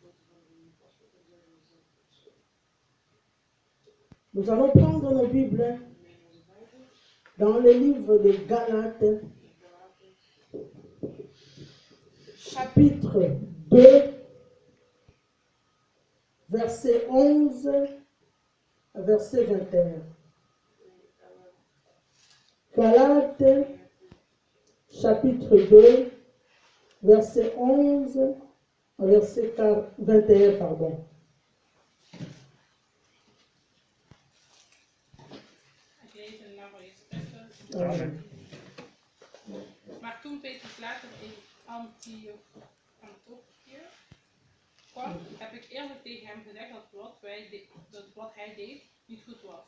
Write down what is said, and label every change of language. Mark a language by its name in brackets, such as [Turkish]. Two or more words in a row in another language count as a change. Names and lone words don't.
[French] Nous allons prendre nos Bibles dans le livre de Galates, chapitre 2, verset 11 à verset 21. Galates, chapitre 2, verset 11 à verset 21, pardon. Amen. [Dutch] Maar toen Petrus later in Antiochië kwam, heb ik eerlijk tegen hem gezegd dat wat hij deed niet goed was.